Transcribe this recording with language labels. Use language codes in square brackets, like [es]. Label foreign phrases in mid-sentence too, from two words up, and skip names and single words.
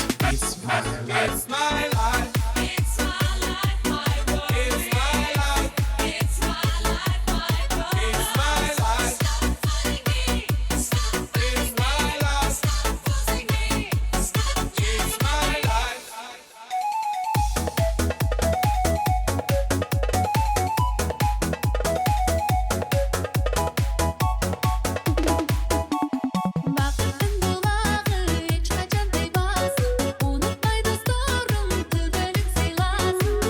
[en] It's my life. It's my life. It's my life, my boy. It's my life. It's my life, my boy. It's my life. Stop fighting me. Stop fighting me. It's my life. Stop forcing me. Stop. It's my life. [kk] Бақыттың бұлағы ешқашан тайбасын, ұнатпай достарым күлкілік сыйласын.